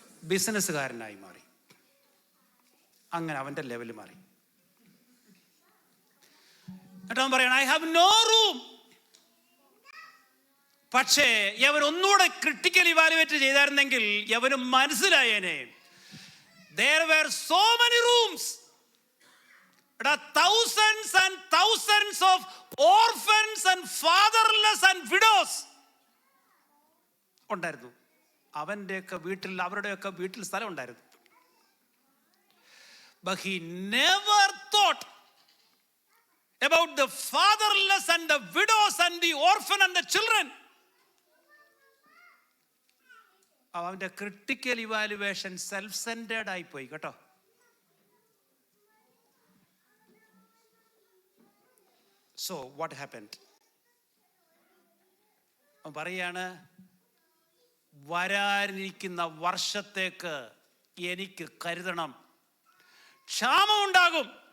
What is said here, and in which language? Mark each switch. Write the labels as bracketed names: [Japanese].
[Malayalam] ബിസിനസ്സുകാരനായി മാറി. അങ്ങനെ അവന്റെ ലെവല് മാറി. എന്നിട്ട് അവൻ പറയണം, [English] I have no room. [Malayalam] പക്ഷേ യവൻ ഒന്നുകൂടെ critical evaluate ചെയ്തായിരുന്നെങ്കിൽ യവന് മനസ്സിലായേനെ, [English] there were so many rooms. Thousands and thousands of orphans and fatherless and widows [Malayalam] ഉണ്ടായിരുന്നു. അവൻ്റെയൊക്കെ വീട്ടിൽ, അവരുടെയൊക്കെ വീട്ടിൽ സ്ഥലം ഉണ്ടായിരുന്നു. [English] But he never thought about the fatherless and the widows and the orphan and the children. [Malayalam] അവൻ്റെ critical evaluation self centred ആയിപ്പോയി കേട്ടോ. [English] So what happened? [Malayalam] പറയാണ്, വരാനിരിക്കുന്ന വർഷത്തേക്ക് എനിക്ക് കരുതണം, ക്ഷാമം ഉണ്ടാകും.